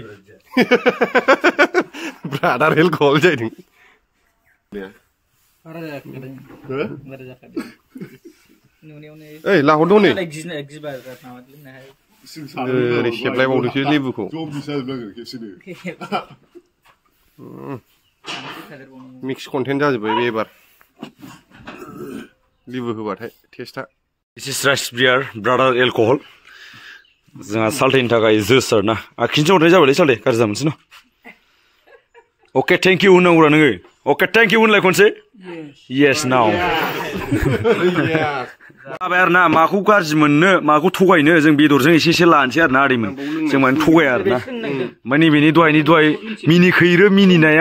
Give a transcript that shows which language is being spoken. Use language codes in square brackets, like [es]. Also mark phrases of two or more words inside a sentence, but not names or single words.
[en] brother alcohol [brx] जाहैदों ओइ लाहरदों नै ओरै सेबलायबावदोंसो लेबुखौ [en] mix content [brx] जाजोब्बाय बे एबार लेबु होबाथाय टेस्टआ [en] This is rice beer, brother alcohol. [brx] जोंहा साल्टेनि थाखाय जोस आरोना आखिनोसो हरनाय जाबायलै साल्टे गाज्रि जामोनसै न [en] okay thank you [brx] होननांगौरा नोङो [en] okay thank you [brx] होनलाय खनसे [en] yes now [brx] जाबाय आरोना माखौ गाज्रि मोननो माखौ थगायनो जों बेदरजों एसे एसे लानोसै आरोना आदैमोन जों माने थगाया आरोना माने बेनि दहाय मिनिखैरो मिनिनाया